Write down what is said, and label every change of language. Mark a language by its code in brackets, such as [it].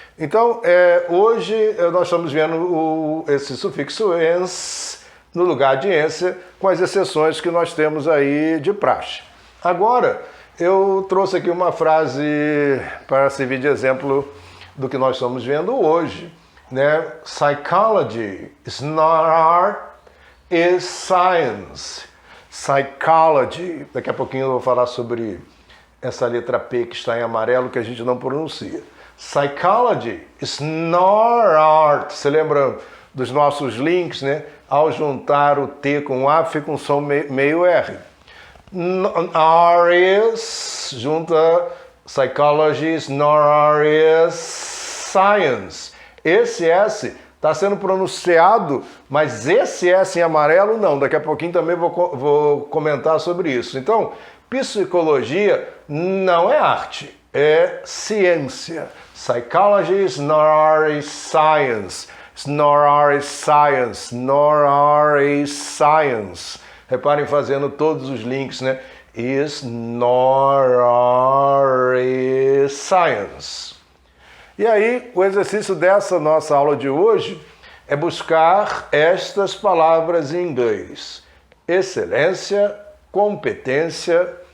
[pt] Então, hoje nós estamos vendo esse sufixo ens no lugar de ência, com as exceções que nós temos aí de praxe. Agora, eu trouxe aqui uma frase para servir de exemplo do que nós estamos vendo hoje, né? [en] Psychology is not art, is science. Psychology. [pt] Daqui a pouquinho eu vou falar sobre essa letra P que está em amarelo que a gente não pronuncia. [en] Psychology is not art. [pt] Você lembra dos nossos links, né? Ao juntar o T com o A fica um som meio R. [en] R is, junta psychology is not art, is science. [pt] Esse S está sendo pronunciado, mas esse S em amarelo não. Daqui a pouquinho também vou comentar sobre isso. Então, psicologia não é arte, é ciência. [en] Psychology is not art, is science. It's not art, is science. Not art, is science. [pt] Reparem fazendo todos os links, né? [en] Is not art, is science. [pt] E aí, o exercício dessa nossa aula de hoje é buscar estas palavras em inglês: excelência, competência